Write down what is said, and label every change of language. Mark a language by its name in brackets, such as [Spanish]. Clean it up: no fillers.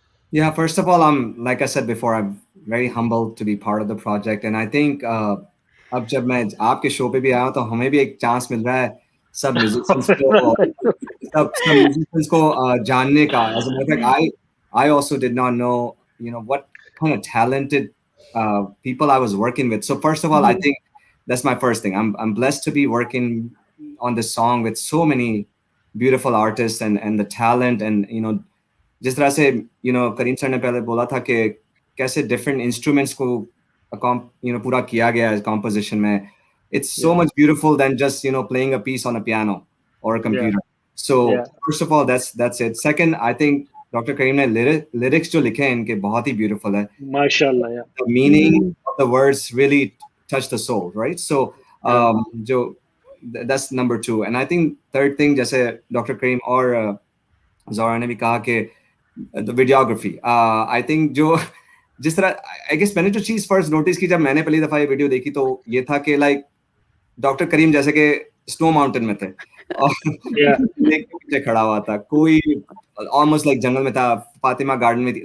[English] Yeah, first of all, like I said before, I'm very humbled to be part of the project, and I think [Hindi] अब जब मैं आपके show पे भी आया हूं तो हमें भी एक चांस मिल रहा है सब musicians को सब musicians को जानने का. [English] As a matter of fact, I also did not know, you know, what kind of talented people I was working with. So first of all, I think that's my first thing. I'm blessed to be working on this song with so many beautiful artists and the talent, and you know, जिस तरह से you know [Hindi] Karim sir ने पहले बोला था कि कैसे different instruments को [English] you know [Hindi] पूरा किया गया है composition में. [English] It's so Yeah. much beautiful than just, you know, playing a piece on a piano or a computer. So Yeah. first of all, that's it. Second, I think Dr. [Hindi] Kareem ने lyrics जो लिखे हैं इनके बहुत ही beautiful है. [English] Mashallah. Yeah. The meaning of the words really touch the soul, right? So जो that's number 2. And I think third thing, जैसे Dr. [Hindi] Kareem और Zara ने भी कहा कि [English] the videography. [Hindi] I think जो जिस तरह I guess मैंने जो चीज फर्स्ट नोटिस की जब मैंने पहली दफा ये वीडियो देखी तो ये था कि लाइक डॉक्टर करीम जैसे कि स्नो माउंटेन में थे और लेक के पीछे खड़ा हुआ था, कोई ऑलमोस्ट लाइक जंगल में था, फातिमा गार्डन में थी.